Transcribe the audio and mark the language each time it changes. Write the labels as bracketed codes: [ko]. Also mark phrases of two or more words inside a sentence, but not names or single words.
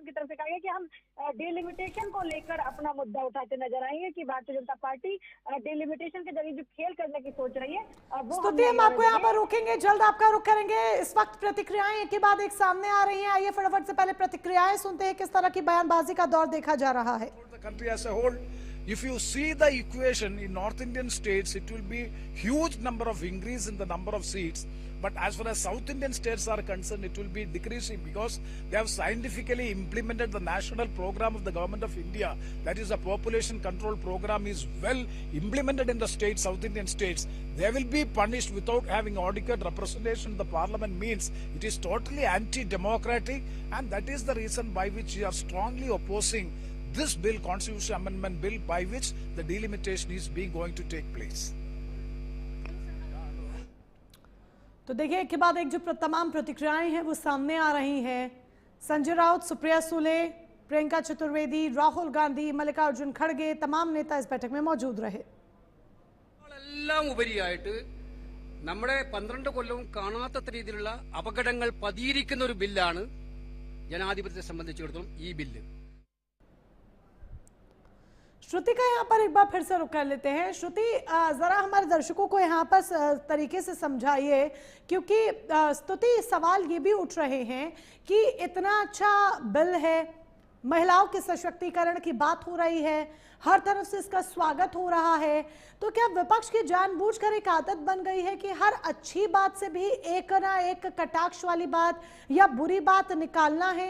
[hi] उनकी तरफ से कहा गया कि हम डिलिमिटेशन को लेकर अपना मुद्दा उठाते नजर आएंगे कि भारतीय जनता पार्टी डिलिमिटेशन के जरिए जो खेल करने की सोच रही है वो। हम आपको यहाँ पर रोकेंगे, जल्द आपका रुख करेंगे। इस वक्त प्रतिक्रियाएं एक के बाद एक सामने आ रही हैं। आइए फटाफट से पहले प्रतिक्रियाएं सुनते हैं, किस तरह की बयानबाजी का दौर देखा जा रहा है। [en] If you see the equation in North Indian states, it will be huge number of increase in the number of seats. But as far as South Indian states are concerned, it will be decreasing because they have scientifically implemented the national program of the government of India. That is, the population control program is well implemented in the states, South Indian states. They will be punished without having adequate representation in the parliament. Means it is totally anti-democratic, and that is the reason by which we are strongly opposing this bill, Constitution Amendment Bill, by which the delimitation is going to take place. [hi] तो देखिए, एक के बाद एक जो तमाम प्रतिक्रियाएं हैं वो सामने आ रही हैं। संजय राउत, सुप्रिया सूले, प्रियंका चतुर्वेदी, राहुल गांधी, मल्लिकार्जुन खड़गे, तमाम नेता इस बैठक में मौजूद रहे। [ml] എല്ലാം ഉപരിയായിട്ട് നമ്മുടെ 12 കൊല്ലവും കാണാത്ത രീതിയിലുള്ള അപകടങ്ങൾ പതിയിരിക്കുന്ന ഒരു ബില്ലാണ് ജനാധിപത്യത്തെ സംബന്ധിച്ചിടത്തോളം ഈ ബില്ല്। [hi] श्रुति का यहाँ पर एक बार फिर से रुक कर लेते हैं। श्रुति, जरा हमारे दर्शकों को यहाँ पर तरीके से समझाइए, क्योंकि स्तुति सवाल ये भी उठ रहे हैं कि इतना अच्छा बिल है, महिलाओं के सशक्तिकरण की बात हो रही है, हर तरफ से इसका स्वागत हो रहा है, तो क्या विपक्ष की जानबूझकर एक आदत बन गई है कि हर अच्छी बात से भी एक ना एक कटाक्ष वाली बात या बुरी बात निकालना है?